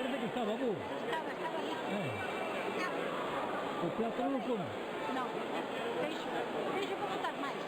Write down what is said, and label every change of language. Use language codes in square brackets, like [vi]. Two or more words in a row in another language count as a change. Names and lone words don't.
[gl] Estaba vos. Estaba listo. O plátano non come. No, deixo para botar máis.